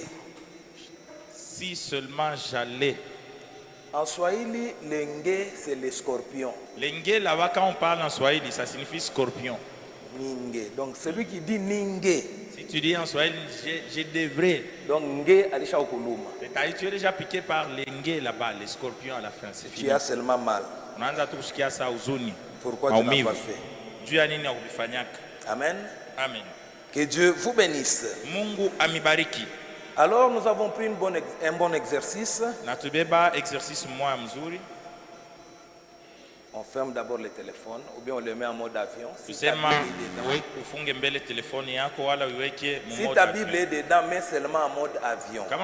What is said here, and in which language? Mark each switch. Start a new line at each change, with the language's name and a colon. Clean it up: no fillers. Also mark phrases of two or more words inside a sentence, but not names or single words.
French: Si seulement j'allais. En Swahili, l'enge, c'est les scorpions. L'enge, là-bas, quand on parle en Swahili, ça signifie scorpion.
Swahili: Ninge.
French: Donc celui qui dit ninge. Si tu dis en Swahili, je devrais.
Swahili: Donc nge alisha okuluma.
French: Tu es déjà piqué par l'enge là-bas, les scorpions à la fin. C'est fini. Tu as seulement mal. Pourquoi tu n'as pas fait? Amen. Amen. Que Dieu vous bénisse.
Swahili: Mungu amibariki.
French: Alors nous avons pris un bon exercice. On ferme d'abord le téléphone ou bien on le met en mode avion. Si ta Bible est dedans, mets seulement en mode avion.